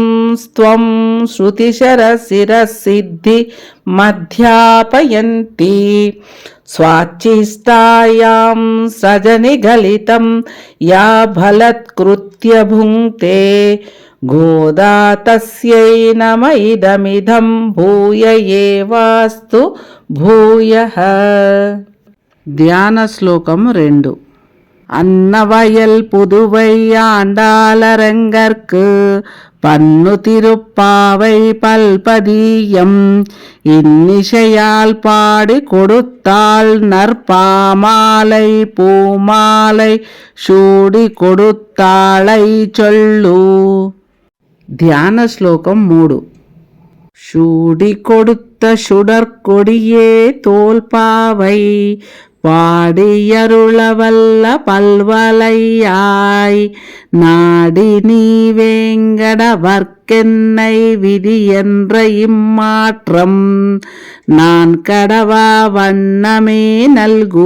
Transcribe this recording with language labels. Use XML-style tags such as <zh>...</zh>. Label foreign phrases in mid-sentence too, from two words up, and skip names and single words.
<sa>స్త్వం శృతిశరశిరసిద్ధి మధ్యాపయంతి స్వాచ్చిష్టాయాం సజనిగలితం యా బలత్కృత్య భుంక్తే గోదా తస్యై నమ ఇదమిదం భూయ ఏవాస్తు భూయః.</sa> <te>ధ్యాన శ్లోకం 2.</te> <ta>அன்னவயல் புதுவை ஆண்டாளரங்கற்கு பன்னு திருப்பாவை பல்பதியம் இன்னிசையால் பாடி கொடுத்தாள் நற்பாமாலை பூமாலை சூடி கொடுத்தாளை சொல்லு.</ta> <te>ధ్యాన శ్లోకం 3.</te> <ta>சூடி கொடுத்த சுடற்கொடியே தோல்பாவை பாடியருளவல்ல பல்வலையாய் நாடி நீ வேங்கடவர்க்கென்னை விதி என்ற இம்மாற்றம் நான் கடவா வண்ணமே நல்கு.</ta>